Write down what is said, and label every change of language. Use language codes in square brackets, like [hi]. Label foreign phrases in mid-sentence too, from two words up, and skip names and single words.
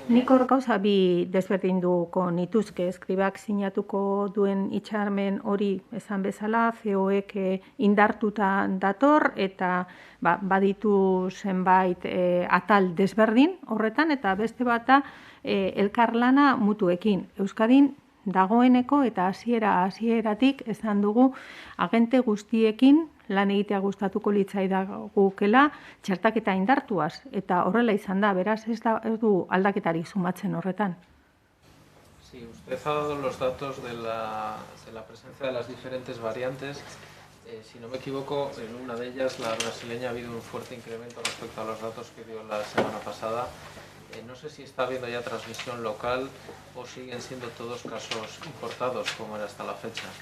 [eu] Nik hor gauza bi desberdinduko nituzke, eskribak sinatuko duen hitzarmen hori esan bezala, COek indartuta dator eta baditu zenbait atal desberdin horretan eta beste bata elkarlana mutuekin. Euskadin dagoeneko eta hasieratik esan dugu agente guztiekin lan egitea gustatuko litzaidakela txertaketa indartuaz eta horrela izan da, beraz ez du aldaketari sumatzen horretan. [es] Sí, usted ha dado los datos de la presencia de las diferentes variantes. Si no me equivoco, en una de ellas, la brasileña, ha habido un fuerte incremento respecto a los datos que dio la semana pasada. No sé si está habiendo ya transmisión local o siguen siendo todos casos importados, como era hasta la fecha.